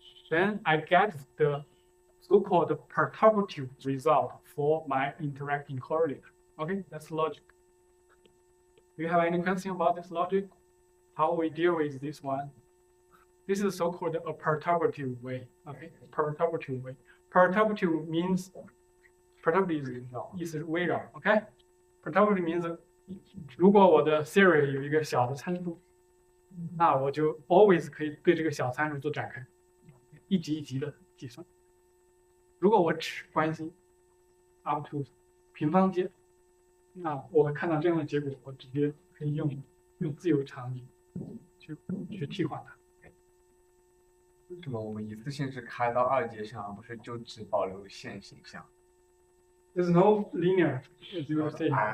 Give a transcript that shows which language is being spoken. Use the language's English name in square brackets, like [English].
[English] Then I get the so-called perturbative result for my interacting correlator. Okay, that's logic. Do you have any question about this logic? How we deal with this one? This is so-called a perturbative way. Okay, perturbative way. Perturbative means perturbative is [Chinese] 围绕。 [English] OK， perturbative means [Chinese] 如果我的 theory 有一个小的参数，那我就 [English] always [Chinese] 可以对这个小参数做展开，一级一级的计算。如果我只关心 [English] up to [Chinese] 平方阶，那我看到这样的结果，我直接可以用自由场景去替换它。为什么我们一次性是开到2阶上，而不是就只保留线形象？ [English] There's no linear, as you say.